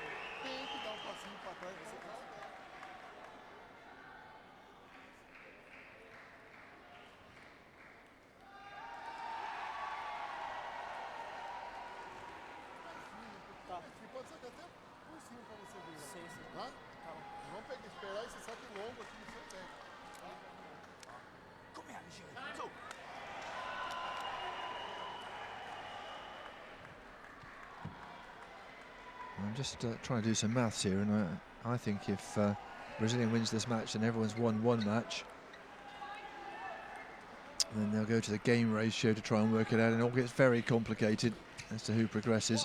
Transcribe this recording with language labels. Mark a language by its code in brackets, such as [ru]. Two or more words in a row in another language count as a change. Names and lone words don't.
[pt] Pode ser até por cima para você ver. Sim, sim. Tá? Vamos pegar, esperar esse saque longo aqui no seu pé. [nl] Kom her, Michel. Zo. [en] I'm just trying to do some maths here, and I think if Brazilian wins this match, then everyone's won one match. And then they'll go to the game ratio to try and work it out, and it all gets very complicated as to who progresses.